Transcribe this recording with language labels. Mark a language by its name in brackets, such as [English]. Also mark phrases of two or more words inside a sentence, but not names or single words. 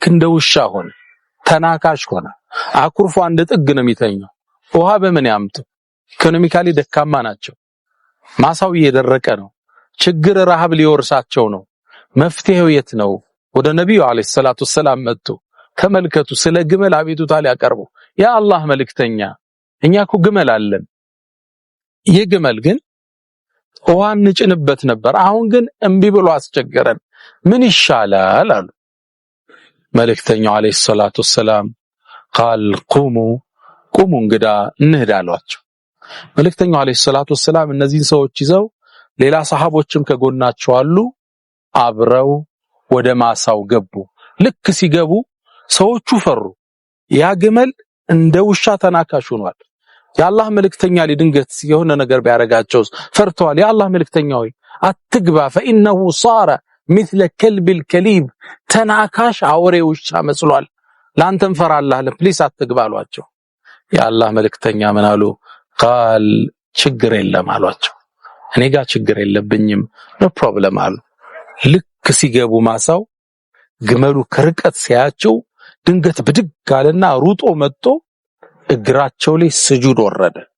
[Amharic] እንደ ውሻ ሆነ ተናካሽ ሆነ አኩርፎ አንድ ጥግ ነው የሚተኛው ውሃ በምን ያምጡ ኢኮኖሚካሊ ደካማ ናቸው ማሳው እየደረቀ ነው ችግር ረሃብ ሊወርሳቸው ነው መፍትሄው የት ነው ወደ ነብዩ [Arabic] عليه الصلاة والسلام [Amharic] መጡ ተመልከቱ ስለ ግመል አቤቱታ ሊያቀርቡ ያ አላህ መልእክተኛ እኛኮ ግመል አለን የግመል ግን ውሃ እንጭንበት ነበር አሁን ግን እምቢ ብሎ አስቸገረን ምን ይሻላል አሉ መልእክተኛው [Arabic] عليه الصلاة والسلام قال قوموا [Amharic] እንግዳ እንሄዳሏቸው መልእክተኛው [Arabic] عليه الصلاة والسلام [Amharic] እነዚህን ሰዎች ይዘው ሌላ ሰሃቦችም ከጎናቸው አሉ አብረው ወደ ማሳው ገቡ ልክ ሲገቡ ሰዎቹ ፈሩ ያ ግመል እንደ ውሻ ተናካሽ ሆኗል ያላህ መልእክተኛ ሊድንገት የሆነ ነገር ቢያረጋቸው ፈርተዋል ያላህ መልእክተኛ ሆይ አትግባ فانه [Arabic] صار مثل كلب الكليب [Amharic] ተናካሽ አውሬ ውሻ መስሏል ላንተም ፈራላህ ለፕሊስ አትግባ አሏቸው ያላህ መልእክተኛ ምን አሉ قال ችግር የለም አሏቸው እኔ ጋር ችግር የለብኝም [English] no problem [Amharic] አሉ ልክ ሲገቡ ማሳው ግመሉ ከርቀት ሲያቸው ድንገት ብድግ አለና ሩጦ መጥቶ እግራቸው ላይ ስጁድ ወረደ